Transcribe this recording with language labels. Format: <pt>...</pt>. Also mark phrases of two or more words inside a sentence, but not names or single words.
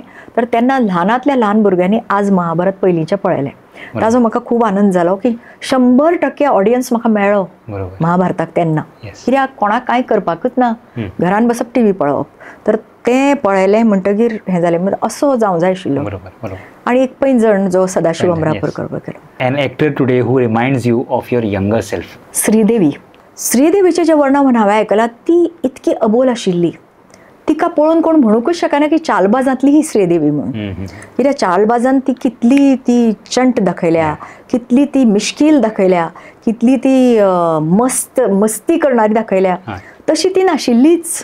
<kok>तर तेन्ना ल्हानांतल्या ल्हान भुरग्यांनी आज महाभारत पयलींचें पळयलें. ताजो म्हाका खूब आनंद जालो की 100% ऑडियन्स म्हाका मेळ्ळो महाभारताक तेन्ना. कित्याक कोणाक कांय करपाकूच ना, घरान बसप टीव्ही पळोवप. तर तें पळयलें म्हणटकीर हें जालें, असो जावं जाय आशिल्लो. आनी एक पैंजण जो सदाशिव अमरापूरकर वगैरे.</kok> <en>an actor today who reminds you of your younger self. श्रीदेवी.</en> <kok>श्रीदेवीचें जें वर्णन हांवें आयकलां ती इतकी अबोल आशिल्ली. तिका पळोवन कोण म्हणूकच शकना की चालबाजांतली ही श्रीदेवी म्हणून. कित्याक चालबाजान ती कितली ती चंट दाखयल्या, कितली ती मिश्कील दाखयल्या, कितली ती मस्ती करणारी दाखयल्या, तशी ती नाशिल्लीच.</kok>